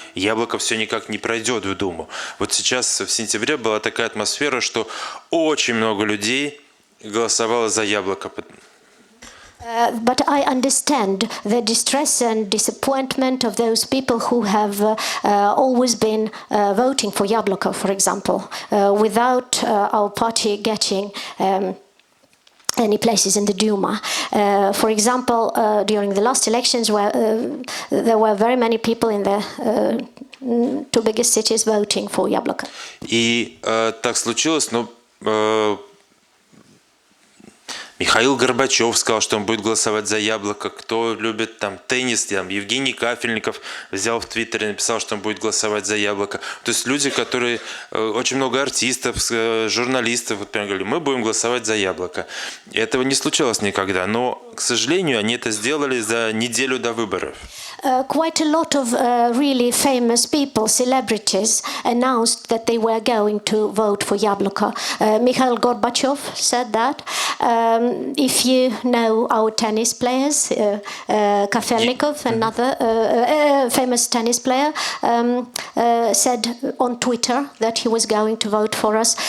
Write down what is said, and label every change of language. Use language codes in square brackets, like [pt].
[ru] Яблоко все никак не пройдет в Думу. Вот сейчас в сентябре была такая атмосфера, что очень много людей голосовало за Яблоко. [en] But I understand the distress and disappointment of those people who have always been voting for Yabloko, for example, without our party getting any places in the Duma. For example, during the last elections, where there were very many people in the two biggest cities voting for Yabloko. [ru] И так случилось, но Михаил Горбачев сказал, что он будет голосовать за Яблоко. Кто любит теннис, Евгений Кафельников взял в Твиттере и написал, что он будет голосовать за Яблоко. То есть люди, которые, очень много артистов, журналистов, прям говорили, мы будем голосовать за Яблоко. И этого не случалось никогда, но, к сожалению, они это сделали за неделю до выборов. [en] Quite a lot of really famous people, celebrities, announced that they were going to vote for Yabloko. Mikhail Gorbachev said that. If you know our tennis players, Kafelnikov, another famous tennis player, said on Twitter that he was going to vote for us.